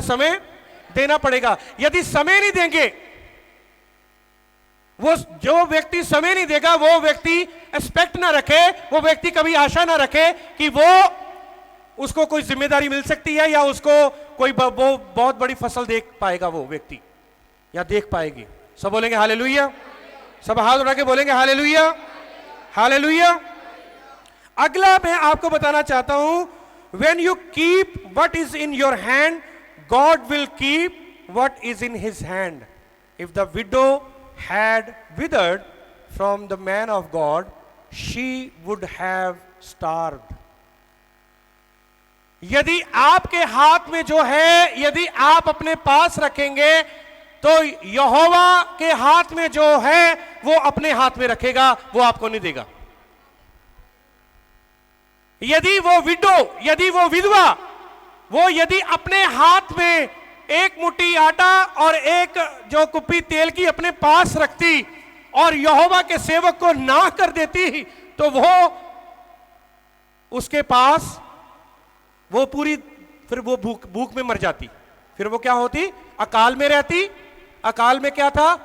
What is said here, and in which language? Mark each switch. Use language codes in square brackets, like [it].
[hi] समय देना पड़ेगा। यदि समय नहीं देंगे, वो जो व्यक्ति समय नहीं देगा, वो व्यक्ति एक्सपेक्ट ना रखे, वो व्यक्ति कभी आशा ना रखे कि वो उसको कोई जिम्मेदारी मिल सकती है, या उसको कोई वो बहुत बड़ी फसल देख पाएगा वो व्यक्ति, या देख पाएगी। सब बोलेंगे हालेलुया। सब हाथ उठा के बोलेंगे हालेलुया, हालेलुया। अगला मैं आपको बताना चाहता हूं, [en] when you keep what is in your hand, God will keep what is in his hand. If the widow had withered from the man of God, she would have starved. [hi] यदि आपके हाथ में जो है, यदि आप अपने पास रखेंगे, तो यहोवा के हाथ में जो है वो अपने हाथ में रखेगा, वो आपको नहीं देगा। यदि वो विडो, यदि वो विधवा, वो यदि अपने हाथ में एक मुट्ठी आटा और एक जो कुप्पी तेल की अपने पास रखती और यहोवा के सेवक को ना कर देती, तो वो उसके पास वो पूरी, फिर वो भूख में मर जाती। फिर वो क्या होती? अकाल में रहती। अकाल में क्या था?